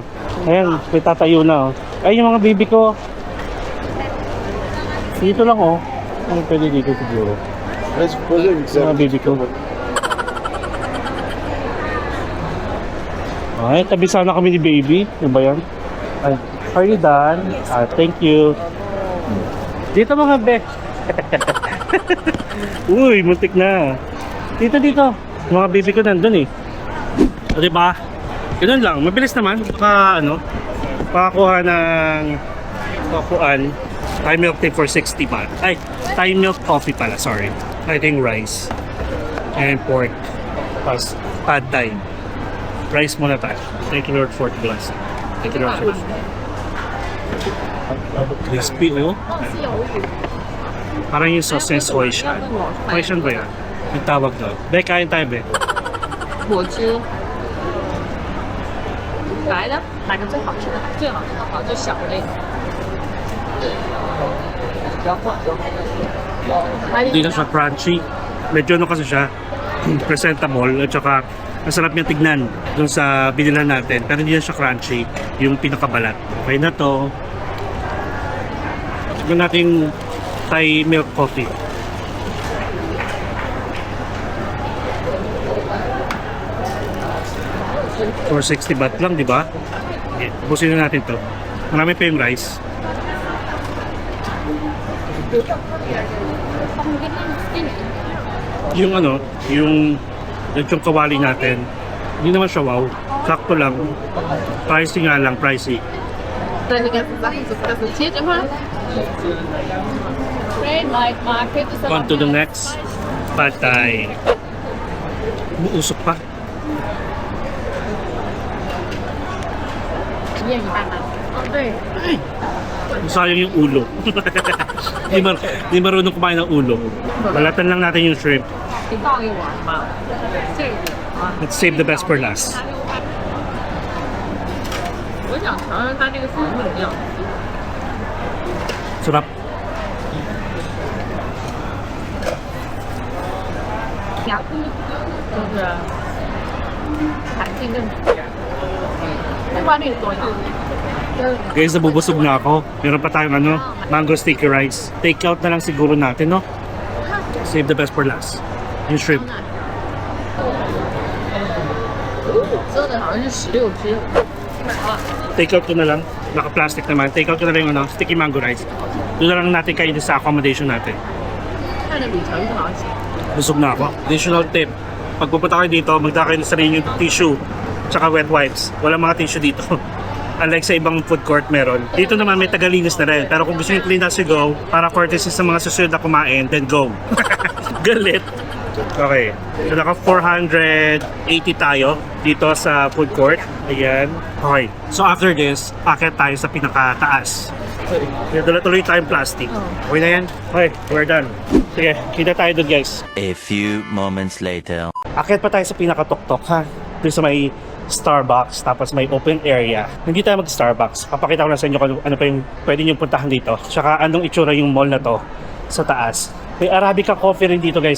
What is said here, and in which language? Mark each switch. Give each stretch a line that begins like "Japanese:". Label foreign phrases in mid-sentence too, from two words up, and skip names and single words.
Filipino: Ayan, may tatayo na oh. Ay, yung mga baby ko. Dito lang oh. Ano pwede dito siguro? Mga baby ko. Ay, tabi sana kami ni baby. Ano ba yan? Ay,
English: are you done? Thank you.
Filipino: Dito mga be. Uy, muntik na. Dito. Mga baby ko nandun eh. O diba? Ganun lang. Mabilis naman. Pakakuha ng pakuan.
English: Thai milk tea for 60 baht.
Filipino: Ay, Thai milk coffee pala.
English: Sorry. I think rice. And pork.
Filipino: Plus, pad thai. Rice muna tayo.
English: Thank you Lord for the blessing. Thank you Lord for the crispy oh.
Filipino: Parang yung sausage Hoisin. Hoisin ba yan? Yung tawag doon. Be, kain tayo be.
Chinese: 我吃。来的，哪个最好吃的？最好吃的好就小的那个。
Filipino: Hindi na siya crunchy. Medyo ano kasi siya, presentable at saka masarap niya tignan dun sa binilan natin. Pero hindi na siya crunchy, yung pinakabalat. Okay na to. Tignan natin Thai milk coffee.
English: For 60 baht
Filipino: lang, di ba? Okay, ubusin na natin to. Marami pa yung rice. Yung ano, yung kawali natin, hindi naman siya wow. Sakto lang. Pricey nga lang, pricey.
Chinese: 对，那个是切的吗 ？
English: Red light market. On to the next.
Filipino: Patay. Umuusok pa.
Chinese: 一人一半吗？对。
Filipino: Sayang yung ulo. Di marunong kumain ng ulo. Balatan lang natin yung shrimp.
Chinese: 你倒给我嘛？这个啊，
English: Let's save the best for last.
Chinese: 我想尝尝它这个粉怎么样。
Filipino: Sarap.
Chinese: 就是弹性更直，不管那个多样。
Filipino: Guys, nabubusog na ako. Meron pa tayong ano,
English: mango sticky rice. Take out
Filipino: na lang siguro natin,
English: no? Save the best for last.
Filipino: Yung shrimp.
Chinese: 真的好像是16只。
English: Take out
Filipino: ko na lang. Naka-plastic naman.
English: Take out
Filipino: ko na lang yung ano,
English: sticky mango rice.
Filipino: Doon na lang natin kainin sa accommodation natin.
Chinese: 看着比橙子好吃。
Filipino: Busog na ako.
English: Additional tip.
Filipino: Pag pupunta kayo dito, magdala kayo sa sarili yung tissue tsaka wet wipes. Walang mga tissue dito. Unlike sa ibang
English: food court
Filipino: meron. Dito naman may tagalinis na rin. Pero kung gusto nyo
English: clean as you go,
Filipino: para courtesy sa mga susunod na kumain,
English: then go.
Filipino: Galit. Okay. So naka 480 tayo dito sa
English: food court.
Filipino: Ayan. Okay.
English: So after this,
Filipino: akit tayo sa pinakataas. Kaya dala tuloy tayong plastic. Okay na yan?
English: Okay, we're done.
Filipino: Sige, kita tayo doon guys.
English: A few moments later.
Filipino: Akit pa tayo sa pinakatuktok ha. Doon sa may Starbucks, tapos may
English: open area.
Filipino: Hindi tayo mag-Starbucks. Papakita ko na sa inyo kung ano pa yung pwede nyo puntahan dito. Tsaka anong itsura yung mall na to sa taas. May Arabica coffee rin dito guys.